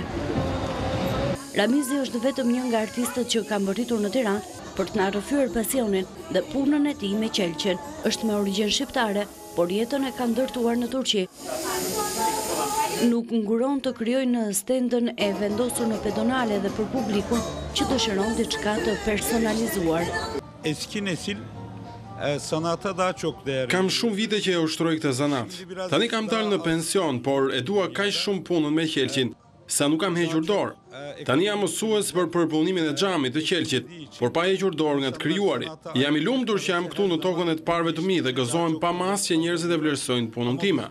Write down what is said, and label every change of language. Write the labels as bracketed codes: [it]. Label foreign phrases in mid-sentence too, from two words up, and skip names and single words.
[sq] Ramizi është vetëm një nga artistët që ka mbërritur në Tiranë për të na rrëfyer pasionin dhe punën e tij me qelqen. Është me origjinë shqiptare, por jetën e ka ndërtuar në Turqi. Nuk nguron të krijojë në stendën e vendosur në pedonale dhe për publikun që dëshiron diçka të personalizuar. [tr] Eski nesil sanata daha çok değerli. [sq] Kam shumë vite që e ushtroj këtë zanat. Tani kam dalë në pension, por e dua kaq shumë punën me qelqin, sa nuk kam hequr dorë. Tani jam mësues për përpunimin e xhamit të qelqit, por pa hequr dorë nga të krijuarit. Jam i lumtur që jam këtu në tokën e të parëve të mi dhe gëzohem pa mas që njerëzit e vlerësojnë punën time.